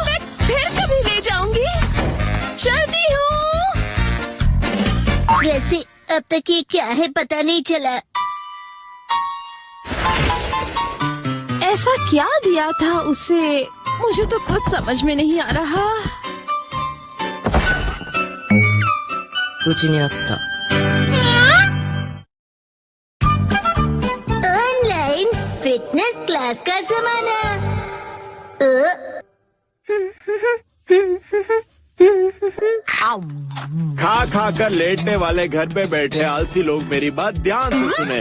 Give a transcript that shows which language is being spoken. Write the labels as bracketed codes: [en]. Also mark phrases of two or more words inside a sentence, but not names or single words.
[hi] मैं फिर कभी ले जाऊंगी। चलती हूँ। वैसे अब तक ये क्या है पता नहीं चला। ऐसा क्या दिया था उसे, मुझे तो कुछ समझ में नहीं आ रहा। [ja] うちにあった。 [hi] ऑनलाइन फिटनेस क्लास का जमाना। खा खा कर लेटने वाले घर पे बैठे आलसी लोग मेरी बात ध्यान से सुने।